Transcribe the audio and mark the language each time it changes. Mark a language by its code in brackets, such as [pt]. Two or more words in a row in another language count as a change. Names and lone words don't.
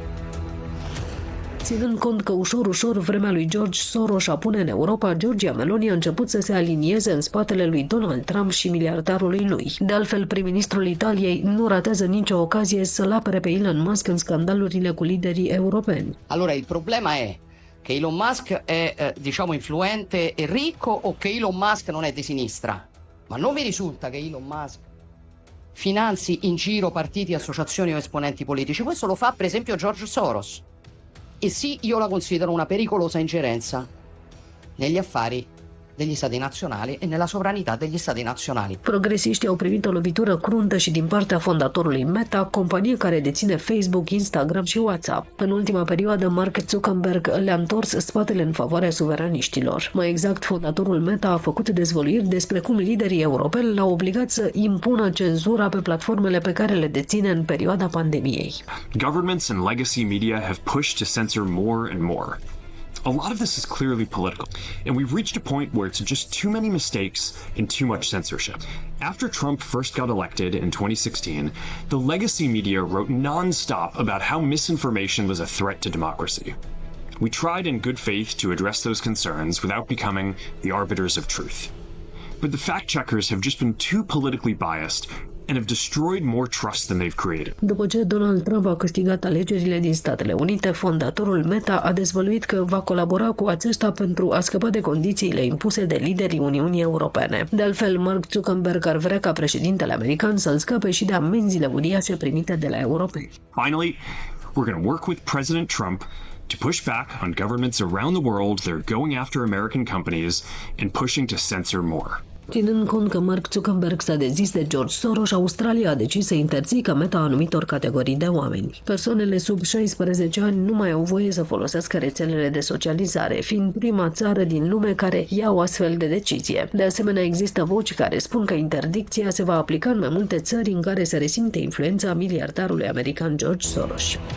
[ro] Ținând cont că ușor vremea lui George Soros a pune în Europa, Giorgia Meloni a început să se alinieze în spatele lui Donald Trump și miliardarului lui. De altfel, prim-ministrul Italiei nu ratează nicio ocazie să-l apere pe Elon Musk în scandalurile cu liderii europeni. [it] Allora, il problema è che Elon Musk è, diciamo, influente e ricco o che Elon Musk non è di sinistra? Ma non vi risulta che Elon Musk finanzi in giro partiti, associazioni o esponenti politici? Questo lo fa, per esempio, George Soros. E sì, io la considero una pericolosa ingerenza negli affari degli stati nazionali e nella sovranità degli stati nazionali. [ro] Progresiștii au primit o lovitură cruntă și din partea fondatorului Meta, companie care deține Facebook, Instagram și WhatsApp. În ultima perioadă, Mark Zuckerberg le-a întors spatele în favoarea suveraniștilor. Mai exact, fondatorul Meta a făcut dezvăluiri despre cum liderii europeni l-au obligat să impună cenzura pe platformele pe care le deține în perioada pandemiei. [en] Governments and legacy media have pushed to censor more and more. A lot of this is clearly political, and we've reached a point where it's just too many mistakes and too much censorship. After Trump first got elected in 2016, the legacy media wrote non-stop about how misinformation was a threat to democracy. We tried in good faith to address those concerns without becoming the arbiters of truth. But the fact-checkers have just been too politically biased and have destroyed more trust than they've created. [ro] După ce Donald Trump a câștigat alegerile din Statele Unite, fondatorul Meta a dezvăluit că va colabora cu acesta pentru a scăpa de condițiile impuse de liderii Uniunii Europene. De altfel, Mark Zuckerberg ar vrea ca președintele american să-l scape și de amenziile uriașe primite de la europeni. [en] Finally, we're going to work with President Trump to push back on governments around the world that are going after American companies and pushing to censor more. [ro] Ținând cont că Mark Zuckerberg s-a dezis de George Soros, Australia a decis să interzică Meta anumitor categorii de oameni. Persoanele sub 16 ani nu mai au voie să folosească rețelele de socializare, fiind prima țară din lume care ia o astfel de decizie. De asemenea, există voci care spun că interdicția se va aplica în mai multe țări în care se resimte influența miliardarului american George Soros.